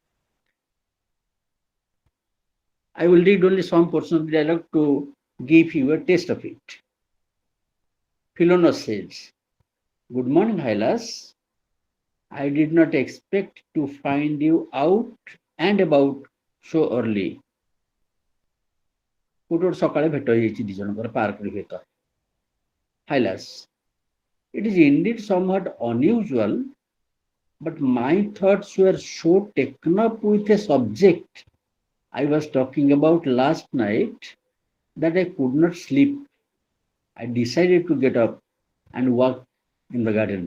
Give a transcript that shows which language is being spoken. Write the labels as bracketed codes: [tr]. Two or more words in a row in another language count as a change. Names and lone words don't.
[en] I will read only some portion of the dialogue to give you a taste of it. Philonos says, "Good morning, Hylas. I did not expect to find you out and about so early." [or] ଗୋଟେ ଗୋଟେ ସକାଳେ ଭେଟ ହେଇଯାଇଛି ଦି ଜଣଙ୍କର ପାର୍କରେ ଭେଟ. [en] Hylas, it is indeed somewhat unusual, but my thoughts were so taken up with a subject I was talking about last night that I could not sleep. I decided to get up and walk in the garden.